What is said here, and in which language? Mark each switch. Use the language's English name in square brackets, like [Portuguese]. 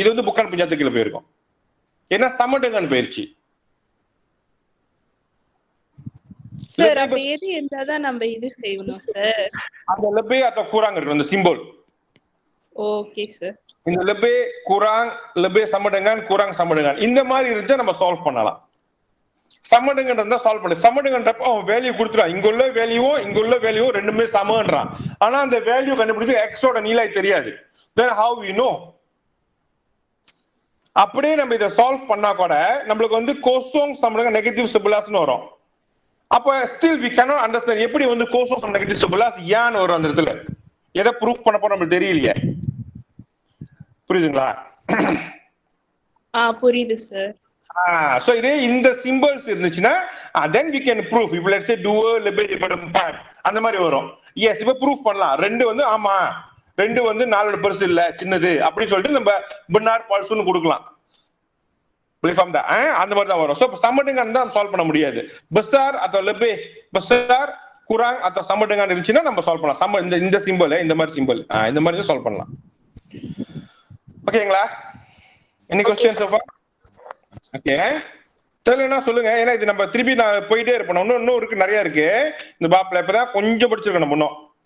[Tamil] இது வந்து bukan penyata கீழ போயிருக்கும். ஏன்னா சமடங்கன் போயிருச்சு. சார் அப்ப எது இருந்தாதான் நம்ம இது செய்யணும் சார்? அந்த lebih atau kurang இருக்கு அந்த சிம்போல். Okay sir. இந்த [Malay] lebih kurang lebih sama dengan [Tamil] kurang sama dengan இந்த மாதிரி இருந்தா நம்ம சால்வ் பண்ணலாம். சமடங்கன் இருந்தா சால்வ் பண்ணு. சமடங்கன்றப்ப அவன் வேல்யூ கொடுத்துறான். இங்க உள்ள வேல்யூவும் ரெண்டுமே சமன்றான். ஆனா அந்த வேல்யூ கண்டுபிடிச்சு x ஓட நீளம் தெரியாது. [English] then how we know? [Tamil] அப்படியே நம்ம இதை சால்வ் பண்ணா கூட நம்மளுக்கு வந்து கோசோங் சமடங்கன் நெகட்டிவ் 11 வரும். அப்ப [English] still we cannot understand [Tamil] எப்படி வந்து கோசோங் நெகட்டிவ் 11 ஏன் வரும் அந்த இடத்துல. எதை ப்ரூஃப் பண்ண போறோம் நமக்கு தெரியலையே. புரியுதுங்களா? புரியுது சார். சோ இதே இந்த சிம்பல்ஸ் இருந்துச்சுன்னா [English] then we can prove. if let's say [Malay] duo lebih daripada 4 [Tamil] அந்த மாதிரி வரும். எஸ் இப்ப ப்ரூஃப் பண்ணலாம். 2 வந்து ஆமா 2 வந்து 4 பெருசு இல்ல சின்னது அப்படி சொல்லிட்டு நம்ம benar falsuன்னு கொடுக்கலாம். [Malay] Boleh tak? [Tamil] அந்த மாதிரி தான் வரும். சோ sama dengan தான் சால்வ் பண்ண முடியாது. [Malay] besar atau lebih besar kurang atau sama dengan [Tamil] இருந்துச்சுன்னா நம்ம சால்வ் பண்ணலாம். sama இந்த சிம்பல் இந்த மாதிரி சிம்பல் இந்த மாதிரி சால்வ் பண்ணலாம். ஓகேங்களா? [English] any questions so far? [Tamil] Okay தெரியலன்னா சொல்லுங்க. ஏன்னா இது நம்ம திருப்பி நான் போயிட்டே இருப்போம். இன்னும் இருக்கு, நிறைய இருக்கு இந்த பாப்ல. இப்பதான் கொஞ்சம் படிச்சிருக்கோம் நம்ம இன்னும்.